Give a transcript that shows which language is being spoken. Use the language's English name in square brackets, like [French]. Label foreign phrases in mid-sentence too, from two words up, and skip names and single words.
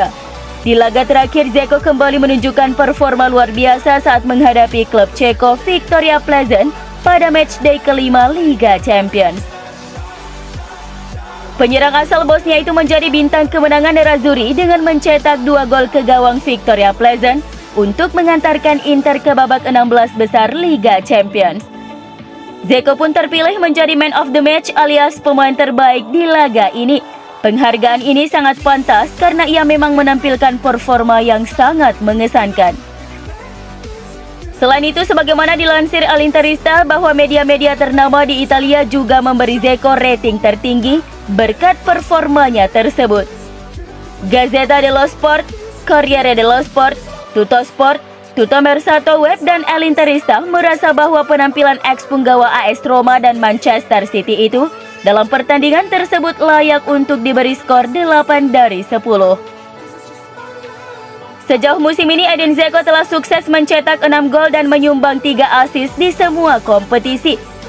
[Indonesian] Di laga terakhir, Dzeko kembali menunjukkan performa luar biasa saat menghadapi klub Ceko Victoria Pleasant pada matchday kelima Liga Champions. Penyerang asal Bosnia itu menjadi bintang kemenangan Nerazzurri dengan mencetak 2 gol ke gawang Victoria Pleasant untuk mengantarkan Inter ke babak 16 besar Liga Champions. Dzeko pun terpilih menjadi [English] man of the match [Indonesian] alias pemain terbaik di laga ini. Penghargaan ini sangat pantas karena ia memang menampilkan performa yang sangat mengesankan. Selain itu, sebagaimana dilansir Al Interista, bahwa media-media ternama di Italia juga memberi Dzeko rating tertinggi berkat performanya tersebut. Gazzetta dello Sport, Corriere dello Sport, Tuttosport, Tuto Mersato Web dan Elin Terista merasa bahwa penampilan ex-punggawa AS Roma dan Manchester City itu dalam pertandingan tersebut layak untuk diberi skor 8 dari 10. Sejauh musim ini Edin Dzeko telah sukses mencetak 6 gol dan menyumbang 3 assist di semua kompetisi.